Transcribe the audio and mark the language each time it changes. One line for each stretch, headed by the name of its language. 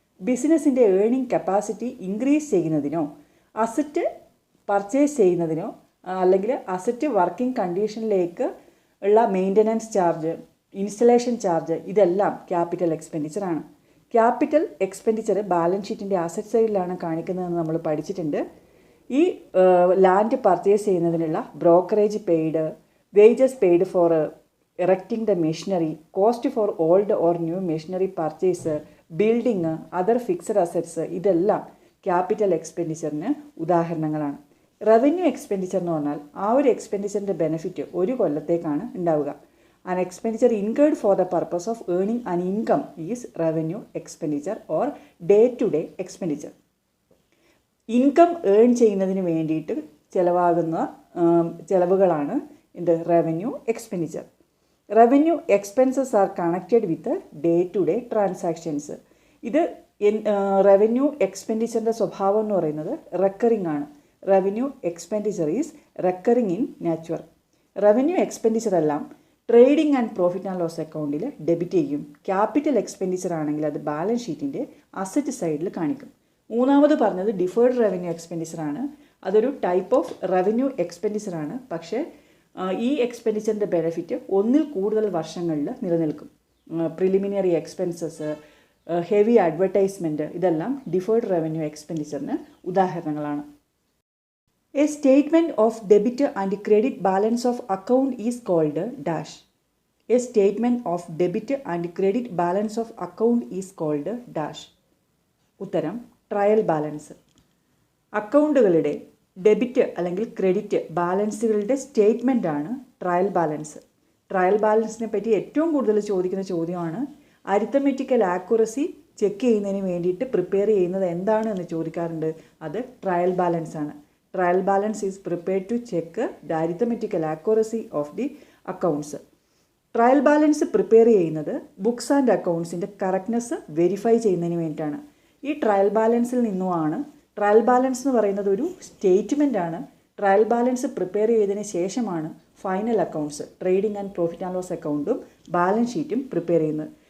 Malayalam: ബിസിനസ്സിൻ്റെ earning capacity increase ചെയ്യുന്നതിനോ asset purchase ചെയ്യുന്നതിനോ അല്ലെങ്കിൽ അസറ്റ് വർക്കിംഗ് കണ്ടീഷനിലേക്ക് ഉള്ള മെയിൻ്റനൻസ് ചാർജ്, ഇൻസ്റ്റലേഷൻ ചാർജ്, ഇതെല്ലാം ക്യാപിറ്റൽ എക്സ്പെൻഡിച്ചറാണ്. ക്യാപിറ്റൽ എക്സ്പെൻഡിച്ചർ ബാലൻസ് ഷീറ്റിൻ്റെ അസറ്റ് സൈഡിലാണ് കാണിക്കുന്നതെന്ന് നമ്മൾ പഠിച്ചിട്ടുണ്ട്. ഈ ലാൻഡ് പർച്ചേസ് ചെയ്യുന്നതിനുള്ള brokerage paid, wages paid for
English: erecting the machinery, cost for old or new machinery purchase, building, other fixed assets,
Malayalam: ഇതെല്ലാം capital എക്സ്പെൻഡിച്ചറിന് ഉദാഹരണങ്ങളാണ്. Revenue expenditure എന്ന് പറഞ്ഞാൽ ആ ഒരു എക്സ്പെൻഡിച്ചറിൻ്റെ ബെനിഫിറ്റ് ഒരു കൊല്ലത്തേക്കാണ് ഉണ്ടാവുക.
English: An expenditure incurred for the purpose of earning an income is revenue expenditure or day-to-day expenditure.
Malayalam: Income earn ചെയ്യുന്നതിന് വേണ്ടിയിട്ട് ചിലവാകുന്ന ചിലവുകളാണ് ഇത് revenue expenditure.
English: Revenue expenses are connected with day to day transactions.
Malayalam: ഇത് റവന്യൂ എക്സ്പെൻഡിച്ചറിൻ്റെ സ്വഭാവം എന്ന് പറയുന്നത് റെക്കറിംഗ് ആണ്.
English: Revenue expenditure is recurring in nature.
Malayalam: Revenue expenditure എല്ലാം trading and profit and loss അക്കൗണ്ടിൽ ഡെബിറ്റ് ചെയ്യും. ക്യാപിറ്റൽ എക്സ്പെൻഡിച്ചർ ആണെങ്കിൽ അത് ബാലൻസ് ഷീറ്റിൻ്റെ അസറ്റ് സൈഡിൽ കാണിക്കും. മൂന്നാമത് പറഞ്ഞത് ഡിഫേർഡ് റവന്യൂ എക്സ്പെൻഡിച്ചർ ആണ്. അതൊരു ടൈപ്പ് ഓഫ് റവന്യൂ എക്സ്പെൻഡിച്ചർ ആണ്. പക്ഷേ ഈ എക്സ്പെൻഡിച്ചറിൻ്റെ ബെനിഫിറ്റ് ഒന്നിൽ കൂടുതൽ വർഷങ്ങളിൽ നിലനിൽക്കും. പ്രിലിമിനറി എക്സ്പെൻസസ്, ഹെവി അഡ്വർടൈസ്മെൻറ്റ്, ഇതെല്ലാം ഡിഫേർഡ് റവന്യൂ എക്സ്പെൻഡിച്ചറിന് ഉദാഹരണങ്ങളാണ്.
English: A statement of debit and credit balance of account is called dash. A statement of debit and credit balance of account is called dash.
Malayalam: ഉത്തരം trial balance. അക്കൗണ്ടുകളുടെ debit അല്ലെങ്കിൽ credit ബാലൻസുകളുടെ statement ആണ് trial balance. Trial ബാലൻസിനെ പറ്റി ഏറ്റവും കൂടുതൽ ചോദിക്കുന്ന ചോദ്യമാണ് arithmetical accuracy check ചെയ്യുന്നതിന് വേണ്ടിയിട്ട് പ്രിപ്പയർ ചെയ്യുന്നത് എന്താണ് എന്ന് ചോദിക്കാറുണ്ട്. അത് ട്രയൽ ബാലൻസ് ആണ്.
English: Trial balance is prepared to check the arithmetical accuracy of the accounts.
Malayalam: Trial balance prepare ചെയ്യുന്നത് ബുക്സ് ആൻഡ് അക്കൗണ്ട്സിൻ്റെ കറക്റ്റ്നെസ് വെരിഫൈ ചെയ്യുന്നതിന് വേണ്ടിയിട്ടാണ്. ഈ ട്രയൽ ബാലൻസിൽ നിന്നുമാണ്, ട്രയൽ ബാലൻസ് എന്ന് പറയുന്നത് ഒരു സ്റ്റേറ്റ്മെൻ്റ് ആണ്. ട്രയൽ ബാലൻസ് പ്രിപ്പയർ ചെയ്തതിന് ശേഷമാണ് final accounts, trading and profit and loss അക്കൗണ്ടും ബാലൻസ് ഷീറ്റും പ്രിപ്പയർ ചെയ്യുന്നത്.